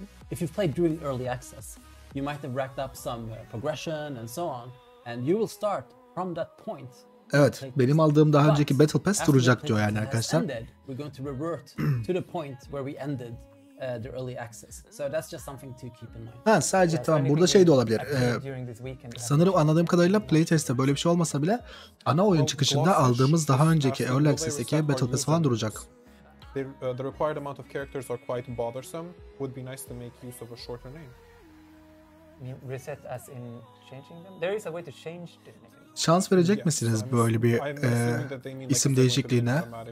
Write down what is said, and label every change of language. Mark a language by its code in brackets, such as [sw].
[en] If you've played during early access, you might have racked up some progression and so on, and you will start from that point. [tr] Evet, benim aldığım daha önceki Battle Pass duracak diyor yani arkadaşlar. [en] We're going to revert to the point where we ended the early access. So that's just something to keep in mind. [tr] Ha, sadece tamam, burada şey de olabilir. Sanırım anladığım kadarıyla playtest'te böyle bir şey olmasa bile ana oyun çıkışında aldığımız daha önceki early access'teki Battle Pass falan duracak. [en] The required amount of characters are quite bothersome. Would be nice to make use of a shorter name. Reset as in changing them. There is a way to change the name. [tr] Şans verecek misiniz böyle bir isim değişikliğine?